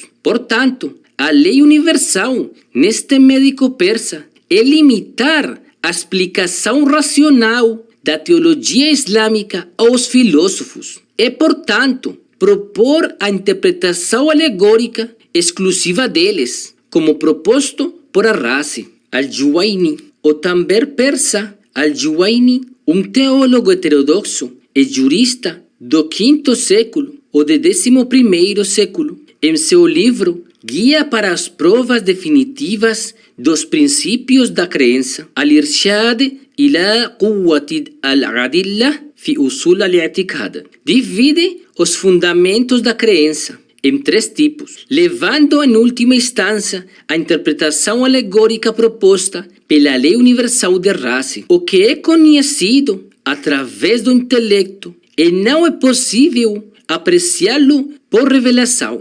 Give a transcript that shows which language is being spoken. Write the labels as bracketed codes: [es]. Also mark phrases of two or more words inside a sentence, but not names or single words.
[pt] Portanto, a lei universal neste médico persa é limitar a explicação racional da teologia islâmica aos filósofos e, portanto, propor a interpretação alegórica exclusiva deles, como proposto por Arrase. Al-Juwayni, o também persa Al-Juwayni, teólogo heterodoxo e jurista do V século ou do XI século, em seu livro Guia para as Provas Definitivas dos Princípios da Crença, Al-Irshad ila Quwwati al-Adillah fi Usul al-I'tiqad, divide os fundamentos da crença em 3 tipos, levando em última instância a interpretação alegórica proposta pela lei universal de Arrase, o que é conhecido através do intelecto e não é possível apreciá-lo por revelação.